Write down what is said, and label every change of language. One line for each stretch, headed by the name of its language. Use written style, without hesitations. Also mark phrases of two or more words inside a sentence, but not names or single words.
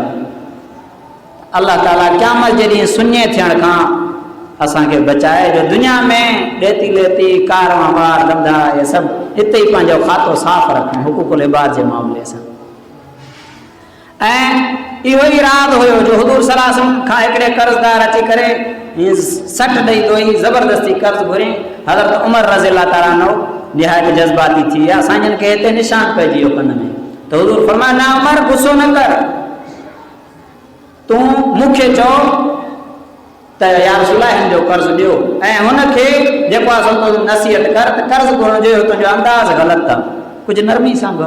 Sindhi: अल्लाह ताला क़यामत जे ॾींहुं सुञे थियण खां असांखे बचाए जो दुनिया में ॾेती लेती कारवां वार धंधा इहे सभु हिते ई पंहिंजो खातो साफ़ रखूं
Arabic: حقوق العباد
Sindhi: जे मामले सां। ऐं इहो ई राज़ हुयो जो हुज़ूर
Arabic: صلى الله عليه وسلم
Sindhi: खां हिकिड़े कर्ज़दार अची करे सट ॾेई दोई ज़बरदस्ती कर्ज़ घुरी। हज़रत उमर
Arabic: رضي الله تعالى عنه
Sindhi: निहायत जज़्बाती थी विया। साईं खे हिते निशान पइजी वियो कन में त हुज़ूर फरमाया न उमर गुस्सो न कर, तूं मूंखे चओ त
Arabic: يا رسول
Sindhi: हिन जो कर्ज़ ॾियो ऐं हुनखे जेको आहे सो नसीहत कर त कर्ज़ घुरण जो तुंहिंजो अंदाज़ ग़लति आहे, कुझु नरमी सां घुर।